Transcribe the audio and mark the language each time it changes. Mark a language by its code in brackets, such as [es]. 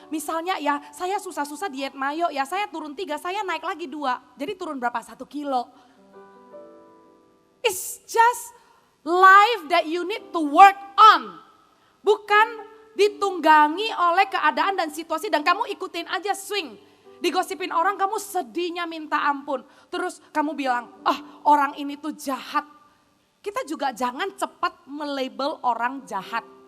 [id] Misalnya ya, saya susah-susah diet mayo ya, saya turun 3, saya naik lagi 2. Jadi turun berapa? 1 kilo. [en] It's just life that you need to work on. [id] Bukan ditunggangi oleh keadaan dan situasi dan kamu ikutin aja swing. Digosipin orang kamu sedihnya minta ampun. Terus kamu bilang, orang ini tuh jahat. Kita juga jangan cepat melabel orang jahat.